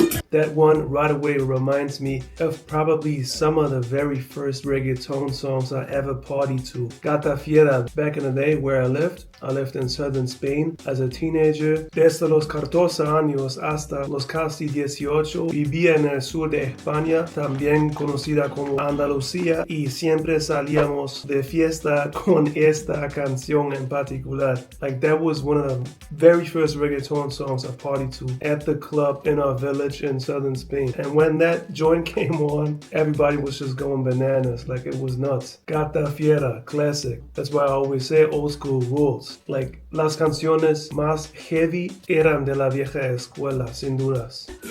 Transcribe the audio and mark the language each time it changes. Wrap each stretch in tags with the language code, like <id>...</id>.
<en>That one right away reminds me of probably some of the very first reggaeton songs I ever partied to. Gata Fiera, back in the day where I lived in southern Spain as a teenager.</en> <es>Desde los 14 años hasta los casi 18 vivía en el sur de España, también conocida como Andalucía, y siempre salíamos de fiesta con esta canción en particular.</es> <en>Like that was one of the very first reggaeton songs I partied to at the club in our village in southern Spain. And when that joint came on, everybody was just going bananas. Like it was nuts. Gata Fiera, classic. That's why I always say old school rules.</en> <es>Like las canciones más heavy eran de la vieja escuela, sin dudas.</es>